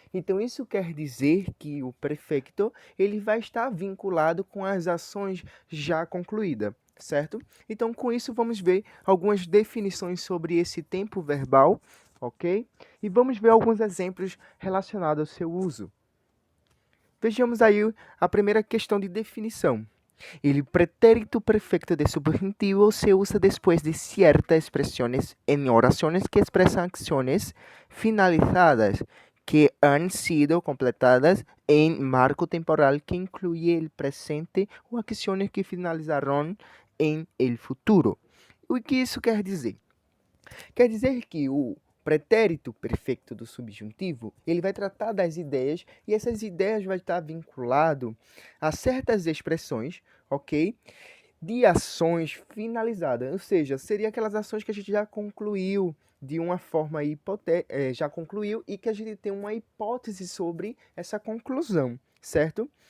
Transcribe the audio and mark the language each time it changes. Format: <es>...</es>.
<pt>Então, isso quer dizer que o perfeito ele vai estar vinculado com as ações já concluídas, certo? Então, com isso, vamos ver algumas definições sobre esse tempo verbal, ok? E vamos ver alguns exemplos relacionados ao seu uso. Vejamos aí a primeira questão de definição.</pt> <es>El pretérito perfecto de subjuntivo se usa después de ciertas expresiones en oraciones que expresan acciones finalizadas que han sido completadas en marco temporal que incluye el presente o acciones que finalizarán en el futuro.</es> <pt>O que isso quer dizer? Quer dizer que o pretérito perfeito do subjuntivo, ele vai tratar das ideias e essas ideias vai estar vinculado a certas expressões, ok? De ações finalizadas, ou seja, seria aquelas ações que a gente já concluiu de uma forma já concluiu e que a gente tem uma hipótese sobre essa conclusão, certo?</pt>